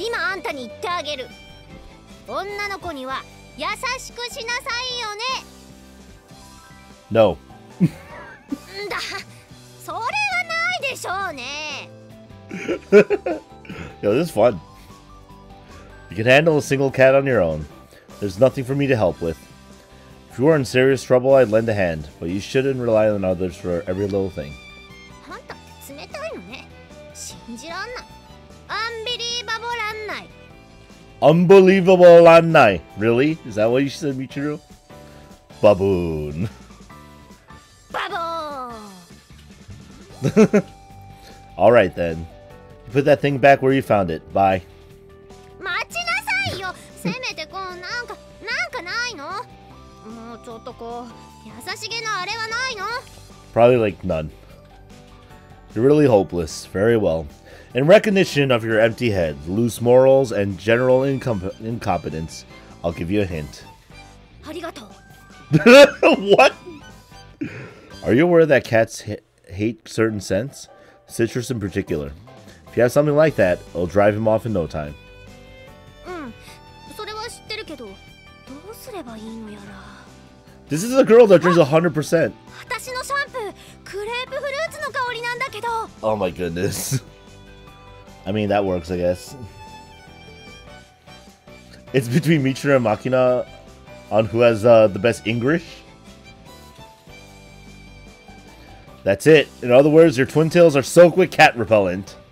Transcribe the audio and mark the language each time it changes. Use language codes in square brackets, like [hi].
[ja] 女の子には優しくしなさいよね。 [en] No. [ja] だ、それはないでしょうね。 [en] Yo, this is fun. You can handle a single cat on your own. There's nothing for me to help with. If you are in serious trouble, I'd lend a hand, but you shouldn't rely on others for every little thing. [ja] あんたって冷たいのね。信じらんない。アンビリーバボらんない。 [en] Unbelievable Lanai. Really? Is that what you said, Michiru? Baboon. [ja] バボー。 [en] Alright then. Put that thing back where you found it. Bye. [ja] 待ちなさいよ。せめてこうなんかないの？もうちょっとこう優しげなあれはないの？ [en] Probably like none. You're really hopeless. Very well. In recognition of your empty head, loose morals, and general incompetence, I'll give you a hint. [ja] ありがとう。 [en] What? Are you aware that cats hate certain scents? Citrus in particular. If you have something like that, it'll drive him off in no time. [ja] うん、それは知ってるけど、どうすればいいのやら。 [en] This is a girl that drinks 100%. [ja] 私のシャンプー、クレープフルーツの香りなんだけど。 [en] Oh my goodness. I mean, that works, I guess. It's between Michiru and Makina on who has the best English. That's it. In other words, your twin tails are soaked with cat repellent.